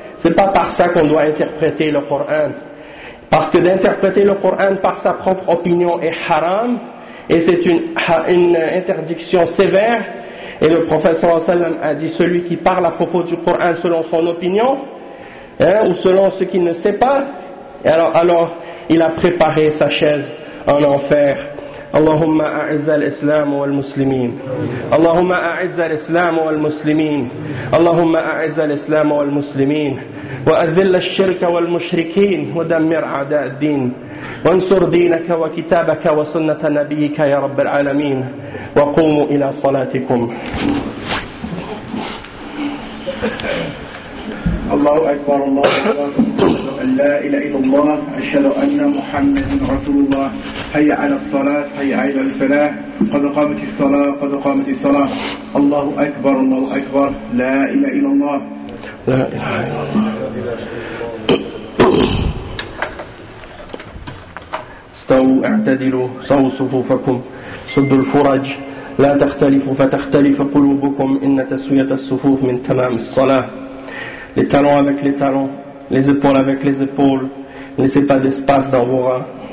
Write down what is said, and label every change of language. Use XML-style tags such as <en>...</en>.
<fr>C'est pas par ça qu'on doit interpréter le Coran, parce que d'interpréter le Coran par sa propre opinion est haram et c'est une interdiction sévère. Et le prophète sallallahu alayhi wa sallam a dit: celui qui parle à propos du Coran selon son opinion ou selon ce qu'il ne sait pas, alors il a préparé sa chaise en enfer.</fr> <ar>اللهم أعز الإسلام والمسلمين اللهم أعز الإسلام والمسلمين اللهم أعز الإسلام والمسلمين وأذل الشرك والمشركين ودمر أعداء الدين وانصر دينك وكتابك وسنة نبيك يا رب العالمين وقوموا إلى صلاتكم. الله أكبر الله أكبر أن لا إله إلا الله أشهد أن محمد رسول الله حي على الصلاة حي على الفلاح قد قامت الصلاة قد قامت الصلاة الله أكبر الله أكبر لا إله إلا الله لا إله إلا الله. استووا اعتدلوا صووا صفوفكم سدوا الفرج لا تختلفوا فتختلف قلوبكم إن تسوية الصفوف من تمام الصلاة.</ar> <fr>Les talons avec les talons, les épaules avec les épaules, ne laissez pas d'espace dans vos reins.</fr>